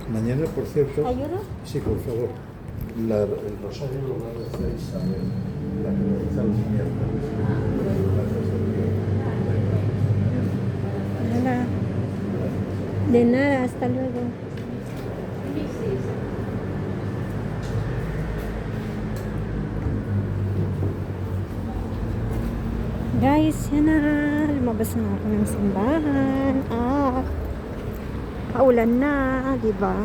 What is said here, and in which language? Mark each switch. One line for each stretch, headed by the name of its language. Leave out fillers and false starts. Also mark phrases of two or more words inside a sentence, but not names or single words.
Spanish: mañana, por cierto. ¿Ayuda? Sí, por favor. El rosario lo va a rezar Isabel, la que lo reza los miércoles. Nada. De nada, hasta luego.
Filipino: Guys, yan na. Lumabas na ako ng simbahan. Paulan na, di ba?